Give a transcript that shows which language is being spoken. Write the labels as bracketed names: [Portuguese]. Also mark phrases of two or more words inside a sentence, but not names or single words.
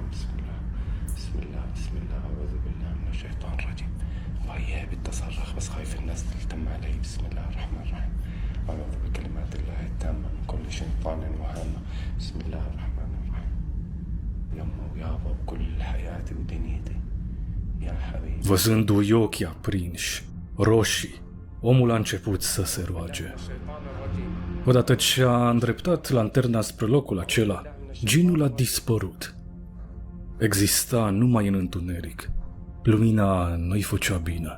[Arabic] بسم الله بسم الله بسم الله. أعوذ بالله من الشيطان الرجيم. وهي بتصرخ بس خايف الناس تلتم علي. بسم الله الرحمن الرحيم. أعوذ بكلمات الله التامة من كل شيطان وهامة. بسم الله الرحمن الرحيم. يما ويابا بكل حياتي ودنيتي يا حبيبي. [Romanian] Văzându-i ochii aprinși, roșii, omul a început să se roage. Odată ce a îndreptat lanterna spre locul acela, ginul a dispărut. Exista numai în întuneric. Lumina nu-i făcea bine.